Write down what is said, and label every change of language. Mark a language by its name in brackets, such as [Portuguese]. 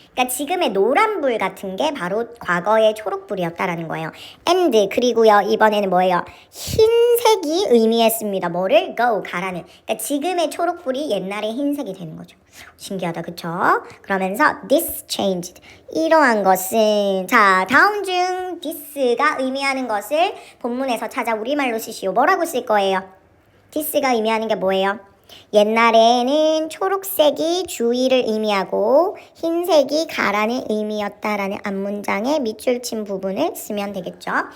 [Korean] 그러니까 지금의 노란불 같은 게 바로 과거의 초록불이었다라는 거예요. and 그리고요, 이번에는 뭐예요? 흰색이 의미했습니다. 뭐를? go, 가라는. 그러니까 지금의 초록불이 옛날의 흰색이 되는 거죠. 신기하다, 그쵸? 그러면서 [English] this changed. [Korean] 이러한 것은 자, 다음 중 this가 의미하는 것을 본문에서 찾아 우리말로 쓰시오. 뭐라고 쓸 거예요? this가 의미하는 게 뭐예요? 옛날에는 초록색이 주의를 의미하고 흰색이 가라는 의미였다라는 앞문장의 밑줄 친 부분을 쓰면 되겠죠.